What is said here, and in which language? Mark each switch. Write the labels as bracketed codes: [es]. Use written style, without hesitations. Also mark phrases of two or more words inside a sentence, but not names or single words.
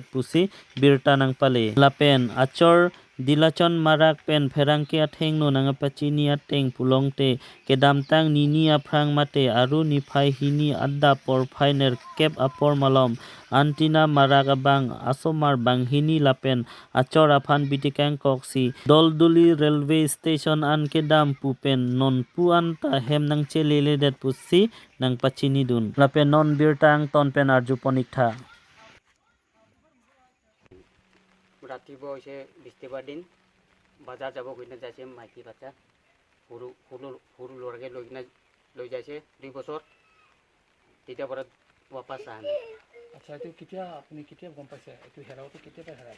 [mjw] pusi Birtanang Pale Lapen Achor Dilachon Marak Pen Ferangke Atheng no nang pachini ateng pulongte kedamtang nini aprang mate aru niphai hini adda por phainer kep apor malom antina maragabang asomar banghini lapen achor aphan bitikang koksi dolduli [en] railway station [mjw] an kedam pupen non puanta hem nang chelele det pusi nang pachini dun lapen non birtang tonpen arjuponiktha [as] ৰাতিপুৱা হৈছে বৃহস্পতিবাৰ দিন বজাৰ যাব গৈ যাইছে মাইকী বাচ্চা সৰু ল'ৰাকে লৈ যাইছে 2 বছৰ তেতিয়াৰ পৰা ৱাপাছ আহা নাই। আচ্ছা এইটো কেতিয়া আপুনি কেতিয়া গম পাইছে এইটো হেৰাওটো কেতিয়াবা হেৰাইছে?